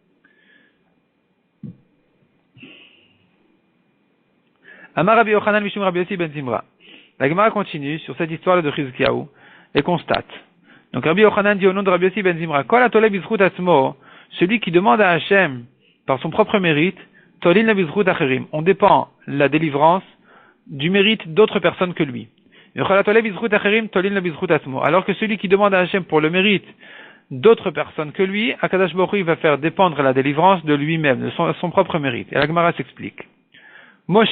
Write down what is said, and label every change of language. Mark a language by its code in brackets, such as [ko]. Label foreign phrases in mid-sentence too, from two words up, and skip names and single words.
[he] אמר רבי יוחנן משום רבי יוסי בן זמרא. [fr] La Gemara continue sur cette histoire de Chizkiyahu et constate. Donc Rabbi Yochanan dit au nom de Rabbi Yossi ben Zimra, [he] כל התולה בזכות עצמו, [fr] celui qui demande à Hachem par son propre mérite, [he] תולין לו בזכות אחרים. [fr] On dépend la délivrance du mérite d'autres personnes que lui. Alors que celui qui demande à Hachem pour le mérite d'autres personnes que lui, [he] הקדוש ברוך הוא, [fr] il va faire dépendre la délivrance de lui-même, de son propre mérite. Et la Gemara s'explique. Moshe.